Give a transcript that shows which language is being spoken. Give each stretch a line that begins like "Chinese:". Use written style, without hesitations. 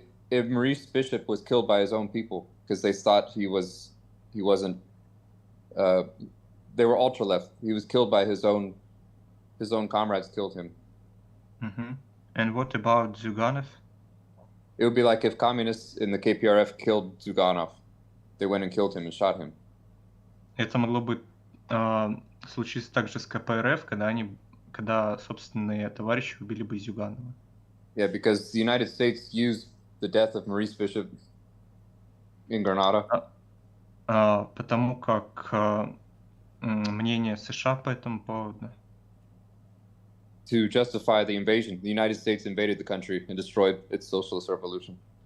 English: If Maurice Bishop was killed by his own people because they thought he wasn't. They were ultra left. He was killed by his own comrades. Killed him. Mm-hmm. And what about Zyuganov? It would be like if communists in the KPRF killed Zyuganov. They went and killed him and shot him.
Russian: Это могло бы случиться также с КПРФ, когда собственные товарищи убили бы Зюганова.
English: Yeah, because the United States used the death of Maurice Bishop in Grenada.
Russian: Потому как мнение США по этому поводу.
English: To justify the invasion, the United States invaded the country and destroyed its socialist revolution.